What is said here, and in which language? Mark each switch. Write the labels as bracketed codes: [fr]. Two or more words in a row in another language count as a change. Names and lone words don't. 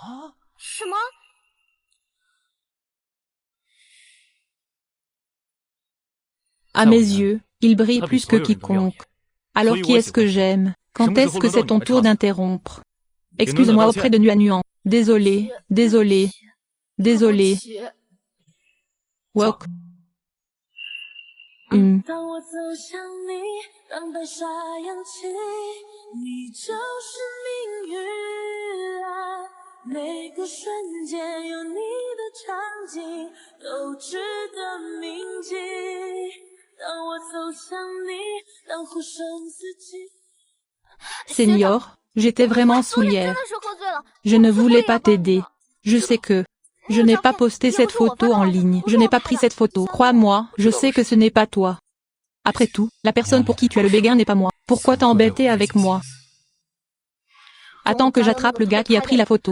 [fr] À mes yeux, il brille plus que quiconque. Alors qui est-ce que j'aime? Quand est-ce que c'est ton tour d'interrompre? Excuse-moi auprès de Yuan. Désolé. Walk. [zh] 当我走向你，当白沙扬起，你就是命运啊！每个瞬间有你的场景，都值得铭记。当我走向你，当呼声四起。 [fr] Senior, j'étais vraiment soulière. Je ne voulais pas t'aider. Je sais que je n'ai pas posté cette photo en ligne. Je n'ai pas pris cette photo. Crois-moi, je sais que ce n'est pas toi. Après tout, la personne pour qui tu as le béguin n'est pas moi. Pourquoi t'embêter avec moi? Attends que j'attrape le gars qui a pris la photo.